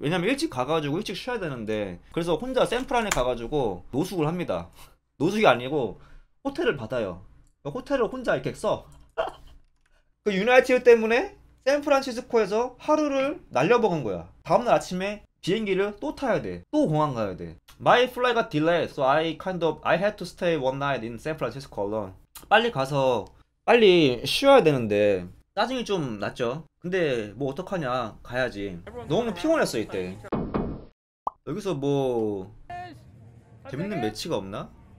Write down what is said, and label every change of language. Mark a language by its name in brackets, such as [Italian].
[Korean] 왜냐면 일찍 가가지고 일찍 쉬어야 되는데, 그래서 혼자 샌프란에 가가지고 노숙을 합니다. 노숙이 아니고 호텔을 받아요. 호텔을 혼자 이렇게 써. 그 유나이티드 때문에 샌프란시스코에서 하루를 날려먹은 거야. 다음날 아침에 비행기를 또 타야 돼. 또 공항 가야 돼. [English] My flight got delayed, so I had to stay one night in San Francisco alone. [Korean] 빨리 가서 빨리 쉬어야 되는데 짜증이 좀 났죠. 근데 뭐 어떡하냐, 가야지. 너무 피곤했어 이때. 여기서 뭐 재밌는 매치가 없나?